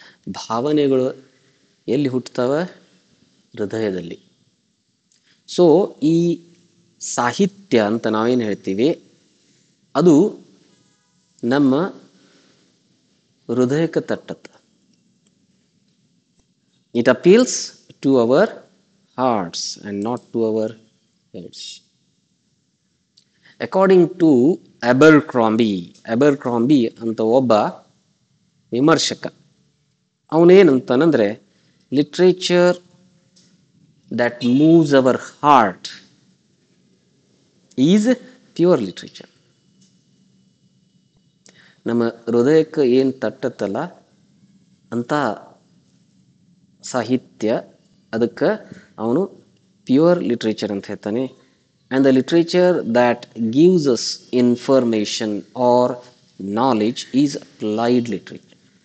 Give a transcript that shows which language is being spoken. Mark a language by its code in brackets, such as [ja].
[kn] ಭಾವನೆಗಳು ಎಲ್ಲಿ ಹುಟ್ಟುತ್ತವ? ಹೃದಯದಲ್ಲಿ. ಸೊ ಈ ಸಾಹಿತ್ಯ ಅಂತ ನಾವೇನು ಹೇಳ್ತೀವಿ ಅದು ನಮ್ಮ ಹೃದಯಕ್ಕೆ ತಟ್ಟತ್ತ. [en] It appeals to our hearts and not to our heads. According to Abercrombie [kn] ಅಂತ ಒಬ್ಬ ವಿಮರ್ಶಕ, ಅವನೇನಂತಾನಂದ್ರೆ [en] Literature that moves our heart is pure literature. [kn] ನಮ್ಮ ಹೃದಯಕ್ಕೆ ಏನು ತಟ್ಟತ್ತಲ್ಲ ಅಂತ ಸಾಹಿತ್ಯ, ಅದಕ್ಕೆ ಅವನು ಪ್ಯೂರ್ ಲಿಟ್ರೇಚರ್ ಅಂತ ಹೇಳ್ತಾನೆ. [en] And the literature that gives us information or knowledge is applied literature.